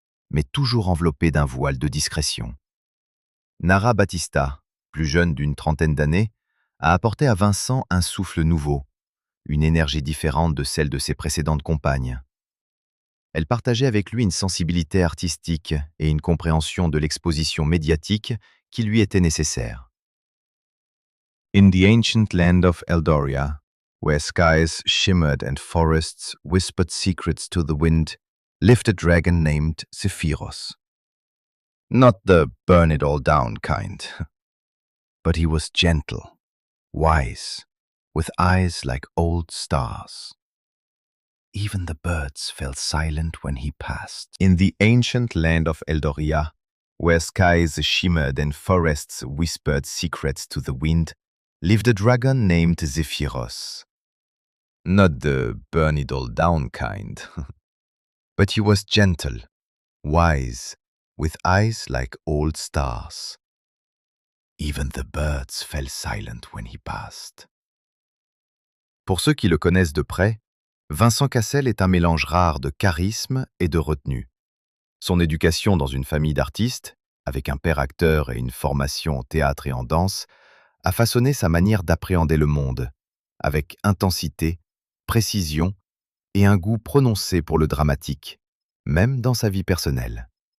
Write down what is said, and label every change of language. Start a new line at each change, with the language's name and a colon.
French: mais toujours enveloppé d'un voile de discrétion. Nara Batista, plus jeune d'une trentaine d'années, a apporté à Vincent un souffle nouveau, une énergie différente de celle de ses précédentes compagnes. Elle partageait avec lui une sensibilité artistique et une compréhension de l'exposition médiatique qui lui était nécessaire.
English: In the ancient land of Eldoria, where skies shimmered and forests whispered secrets to the wind, lived a dragon named Zephyros. Not the burn it all down kind, but he was gentle, wise, with eyes like old stars. Even the birds fell silent when he passed. In the ancient land of Eldoria, where skies shimmered and forests whispered secrets to the wind, lived a dragon named Zephyros. Not the burn it all down kind, but he was gentle, wise, with eyes like old stars. Even the birds fell silent when he passed.
French: Pour ceux qui le connaissent de près, Vincent Cassel est un mélange rare de charisme et de retenue. Son éducation dans une famille d'artistes, avec un père acteur et une formation en théâtre et en danse, a façonné sa manière d'appréhender le monde, avec intensité, précision et un goût prononcé pour le dramatique, même dans sa vie personnelle.